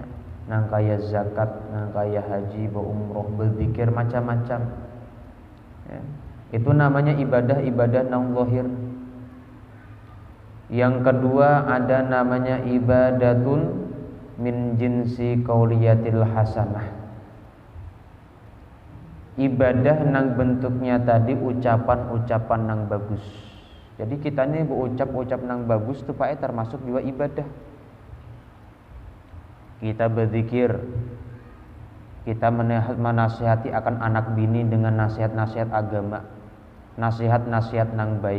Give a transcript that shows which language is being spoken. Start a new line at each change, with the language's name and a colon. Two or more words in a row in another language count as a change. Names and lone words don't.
Indonesian: Nang kaya zakat, nang kaya haji, berumroh, berzikir, macam-macam ya. Itu namanya ibadah nang zahir. Yang kedua ada namanya
Arabic: عبادة من جنس القولية الحسنة.
Indonesian: Ibadah nang bentuknya tadi ucapan-ucapan nang bagus. Jadi kita ini berucap-ucap nang bagus itu Pak termasuk juga ibadah. Kita berzikir, kita menasihati akan anak bini dengan nasihat-nasihat agama, nasihat-nasihat nang baik.